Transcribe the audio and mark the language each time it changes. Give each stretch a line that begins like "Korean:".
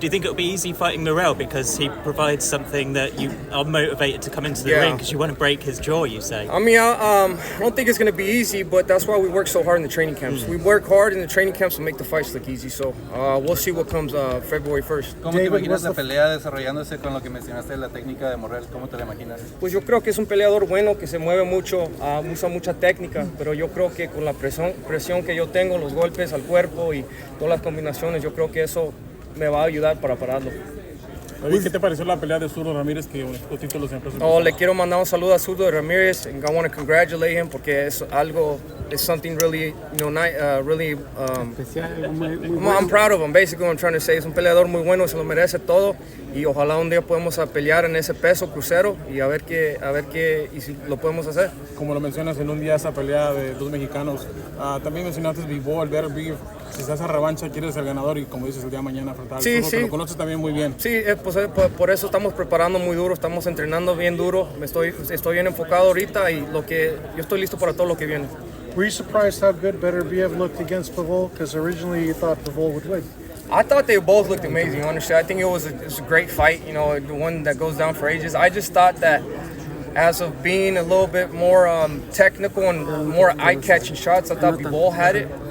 English: Do you think it'll be easy fighting Morrell because he provides something that you are motivated to come into the ring because you want to break his jaw, you say? I mean, I don't think it's going to be easy, but that's why we work so hard in the training camps. We work hard in the training camps to make the fights look easy, so we'll see what comes February 1st.
Spanish: ¿Cómo te imaginas la pelea desarrollándose con lo que mencionaste de la técnica de Morrell? ¿Cómo te la imaginas? Pues yo creo que es un peleador bueno, que se mueve mucho, usa mucha técnica, pero yo creo que con la presión que yo tengo, los golpes al cuerpo y todas las combinaciones, yo creo que eso me va a ayudar para pararlo. David, ¿qué te pareció la pelea de Zurdo Ramírez que los títulos siempre son? Le quiero mandar un saludo a Zurdo Ramírez,
English: and I want to congratulate him
Spanish: porque es algo,
English: it's something really, really. I'm proud of him. Basically, what I'm trying to say,
Spanish: es un peleador muy bueno, se lo merece todo y ojalá un día podamos pelear en ese peso crucero y a ver qué y si lo podemos hacer. Como lo mencionas en un día esa pelea de dos mexicanos, también mencionaste Vivo, el Better Beef. Si se hace revancha, quieres ser el ganador y como dices el día de mañana enfrentar al Zurdo, que lo conoces también muy bien. Sí, pues por eso estamos preparando muy duro, estamos entrenando bien duro. Estoy bien enfocado ahorita y yo estoy listo para todo lo que viene.
English: Were you surprised how good Benavidez looked against Pavol? Because originally you thought Pavol would win. I thought they both looked amazing, honestly. I think it was a great fight, the one that goes down for ages. I just thought that as of being a little bit more technical and more eye-catching shots, I thought Bivol had it.